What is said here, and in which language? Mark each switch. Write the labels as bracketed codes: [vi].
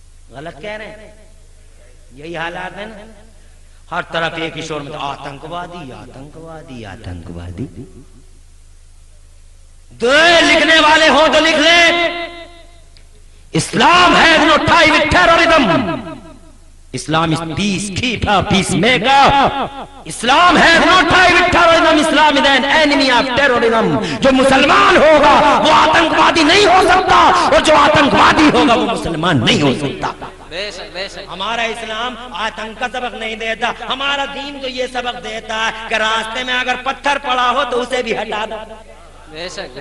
[hi] गलत कह रहे हैं, यही हालात है ना। हर तरफ एक ही शोर में आतंकवादी, आतंकवादी, आतंकवादी। दो लिखने वाले हो तो लिख ले, इस्लाम है [en] No tie with terrorism. Islam is peacekeeper, peacemaker. Islam has no tie with terrorism. Islam is an enemy of terrorism. [hi] जो मुसलमान होगा वो आतंकवादी नहीं हो सकता, और जो आतंकवादी होगा वो मुसलमान नहीं हो सकता। बेशक, बेशक। हमारा इस्लाम आतंक का सबक नहीं देता। हमारा दीन तो ये सबक देता है कि रास्ते में अगर पत्थर पड़ा हो तो उसे भी हटा दो। बेशक,